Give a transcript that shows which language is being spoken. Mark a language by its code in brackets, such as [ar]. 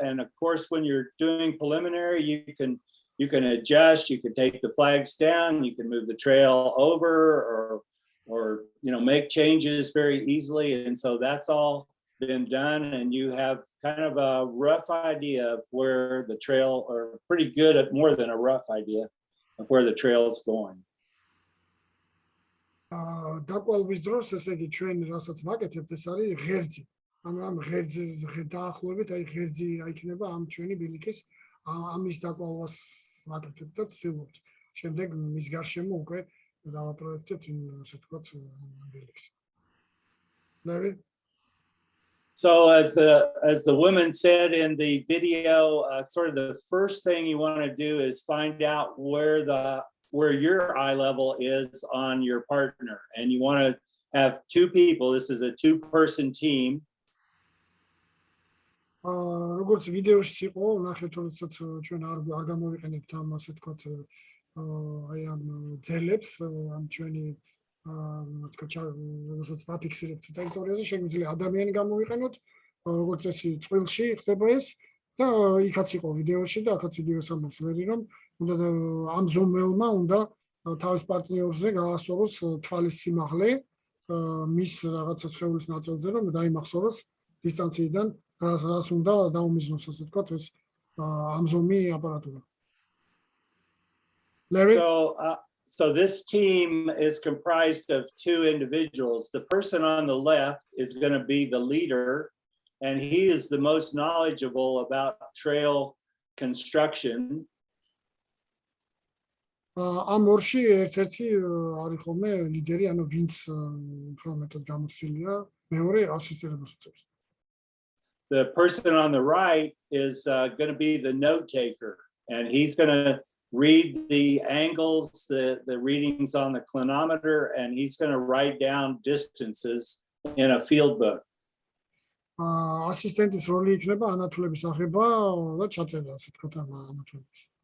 [en] And of course, when you're doing preliminary, you can adjust, you can take the flags down, you can move the trail over or make changes very easily. And so that's all been done. And you have kind of a rough idea of where the trail, or pretty good at more than a rough idea of where the trail is going. [ka] დაკვალვის დროს, ესე იგი, ჩვენ რასაც ვაკეთებთ, ეს არის ღერძი. ანუ ამ ღერძის დაახლოებით, აი ღერძი იქნება ამ ჩვენი ბილიკის ამის დაკვალვას ვაკეთებთ და ვცდილობთ. შემდეგ მის გარშემო უკვე დავაპროექტებთ, ასე ვთქვათ, ბილიკს. [en] Larry? So as the woman said in the video, sort of the first thing you want to do is find out where your eye level is on your partner, and you want to have two people. This is a two-person team. [ka] როგორც ვიდეოში იყო, ნახეთ, როდესაც ჩვენ არ გამოვიყენებთ ამ, ასე ვთქვათ, აი ამ ძელებს, ამ ჩვენი როდესაც ვაფიქსირებთ ტერიტორიაზე, შეგვიძლია ადამიანი გამოვიყენოთ, როგორც წესი წყვილში ხდება ეს და იქაც იყო ვიდეოში და აქაც იგივე ამბობს ლერი, რომ უნდა ამ ზომელმა უნდა თავის პარტნიორზე გაასწოროს თვალის სიმაღლე მის რაღაცა სხეულის ნაწილზე, რომ დაიმახსოვროს დისტანციიდან რას უნდა დაუმიზნოს, ასე ვთქვათ, ეს ამზომი აპარატურა. [en] Larry? So this team is comprised of two individuals. The person on the left is going to be the leader, and he is the most knowledgeable about trail construction. [ka] ამ ორში ერთ-ერთი არის ხოლმე ლიდერი, ანუ ვინც უფრო მეტად გამოცდილია, მეორე ასისტირებას უწევს. [en] The person on the right is going to be the note taker, and he's going to read the angles, the readings on the clinometer, and he's going to write down distances in a field book. [ka] ასისტენტის როლი იქნება ანათვლების აღება და ჩაწერა, ასე ვთქვათ, ამ ანათვლებს.